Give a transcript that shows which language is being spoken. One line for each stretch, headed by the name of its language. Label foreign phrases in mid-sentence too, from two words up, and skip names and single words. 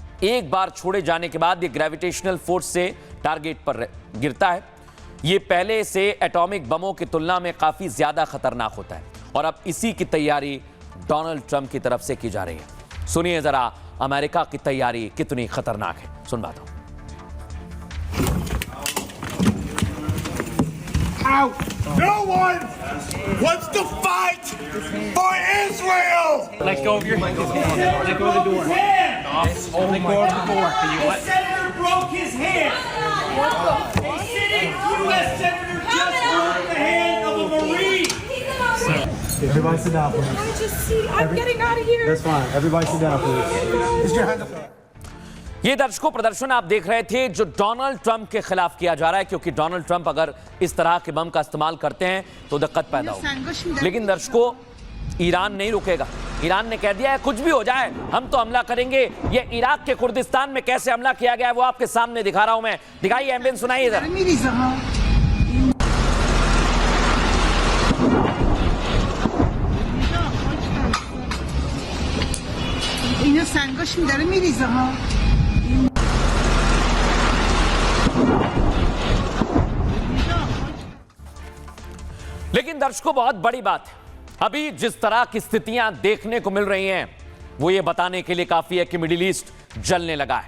Hindi: एक बार छोड़े जाने के बाद ये
English: gravitational force
Hindi: से टारगेट पर गिरता है। ये पहले से एटॉमिक बमों की तुलना में काफी ज्यादा खतरनाक होता है और अब इसी की तैयारी डोनाल्ड ट्रंप की तरफ से की जा रही है। सुनिए जरा अमेरिका की तैयारी कितनी खतरनाक है, सुनवाता हूं।
English: No one wants to fight for Israel! Let go of your hand. Let go of the door. Let go of the door. Can you let? The senator broke his hand. A sitting U.S. senator just broke the hand of a Marine. Everybody sit down, please. I'm getting out of here. That's fine. Everybody sit down, please. Put your hands up.
Hindi: ये दर्शकों प्रदर्शन आप देख रहे थे जो डोनाल्ड ट्रंप के खिलाफ किया जा रहा है, क्योंकि डोनाल्ड ट्रंप अगर इस तरह के बम का इस्तेमाल करते हैं तो दिक्कत पैदा होगी। लेकिन दर्शकों ईरान नहीं रुकेगा। ईरान ने कह दिया है कुछ भी हो जाए हम तो हमला करेंगे। ये इराक के कुर्दिस्तान में कैसे हमला किया गया है वो आपके सामने दिखा रहा हूं मैं। दिखाइए एम्बियंस, सुनाइए जरा।
Persian: اینا سنگاش داره میریزه ها.
Hindi: लेकिन दर्शकों बहुत बड़ी बात है, अभी जिस तरह की स्थितियां देखने को मिल रही हैं वो ये बताने के लिए काफी है कि मिडिल ईस्ट जलने लगा है।